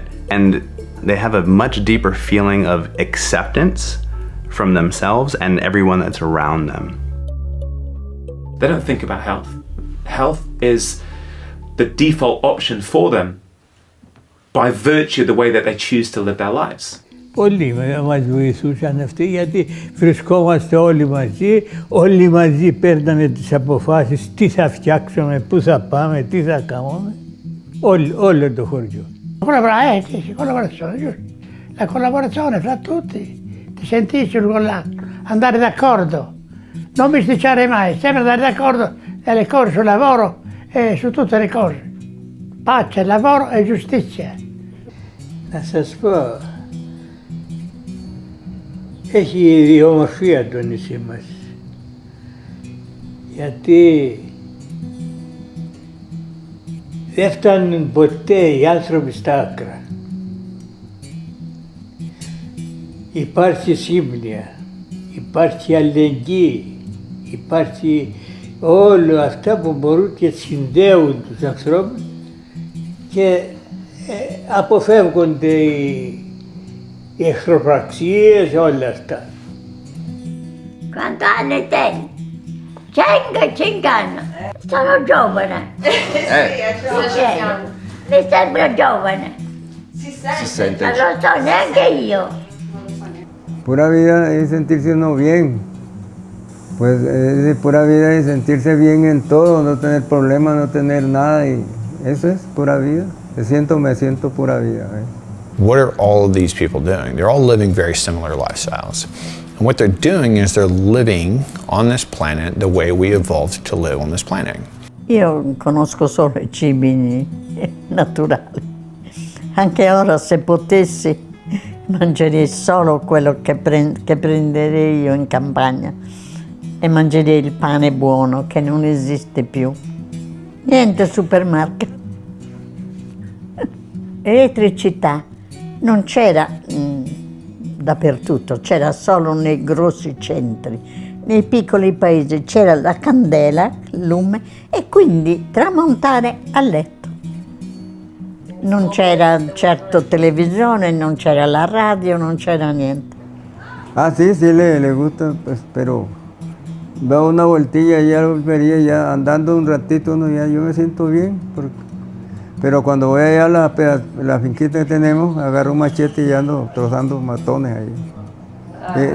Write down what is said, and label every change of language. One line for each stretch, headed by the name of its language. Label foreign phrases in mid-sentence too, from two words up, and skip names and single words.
English: And they have a much deeper feeling of acceptance from themselves and everyone that's around them. They don't think about health. Health is the default option for them by virtue of the way that they choose to live their lives.
Greek: Όλοι μας βοηθούσαν αυτοί γιατί βρισκόμαστε όλοι μαζί παίρναμε τις αποφάσεις τι θα φτιάξουμε, πού θα πάμε, τι θα κάνουμε, όλο το χωριό.
Italian: La collaborazione fra tutti, ti sentisci andare d'accordo, non bisticciare mai, sempre andare d'accordo nelle cose sul lavoro e su tutte le cose. Pace, lavoro e giustizia.
Greek: Να σας πω, έχει ιδιομορφία το νησί μας, γιατί δεν φτάνουν ποτέ οι άνθρωποι στα άκρα. Υπάρχει σύμπνοια, υπάρχει αλληλεγγύη, υπάρχει όλα αυτά που μπορούν και συνδέουν τους ανθρώπους και αποφεύγονται οι εχθροπραξίες, όλα αυτά.
Italian: Quant'anni te? 150. Sono giovane. Mi sembra giovane. Si sente. Non lo so neanche io.
Spanish: Pura vida es sentirse uno bien. Pues es de pura vida es sentirse bien en todo, no tener problemas, no tener nada y eso es pura vida. Me siento pura vida.
English: What are all of these people doing? They're all living very similar lifestyles. And what they're doing is they're living on this planet the way we evolved to live on this planet.
Italian: Io conosco solo i cibi naturali. Anche ora se potessi mangerei solo quello che prenderei io in campagna e mangerei il pane buono che non esiste più. Niente supermarket. Elettricità non c'era dappertutto, c'era solo nei grossi centri. Nei piccoli paesi c'era la candela, il lume e quindi tramontare a letto. Non c'era certo televisione, non c'era la radio, non c'era niente.
Spanish: Ah, sí, le gusta, pues, pero veo una vueltilla y ya volvería, ya andando un ratito, yo me siento bien. Pero cuando voy allá a la finquita que tenemos, agarro un machete y ando trozando matones ahí.